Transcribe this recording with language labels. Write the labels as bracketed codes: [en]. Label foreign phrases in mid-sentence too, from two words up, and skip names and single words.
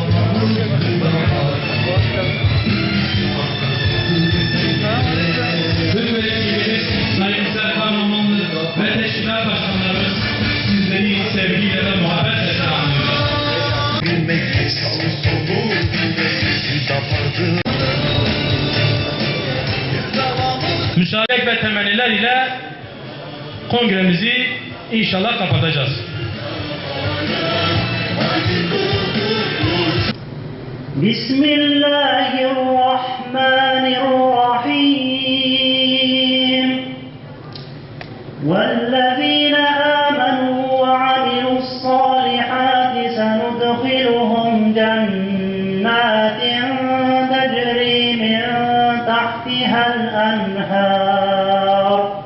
[tr] Tüm vekilimiz Sayın Serkan Ramanlı ve teşkilat başkanlarımız sizleri sevgiyle ve muhabbetle selamlıyor. Müsaade ve temenniler ile kongremizi inşallah kapatacağız. Bismillahirrahmanirrahim. [ar] وَالَّذِينَ آمَنُوا وَعَمِلُوا الصَّالِحَاتِ سَنُدْخِلُهُمْ جَنَّاتٍ تَجْرِي مِنْ تَحْتِهَا الْأَنْهَارُ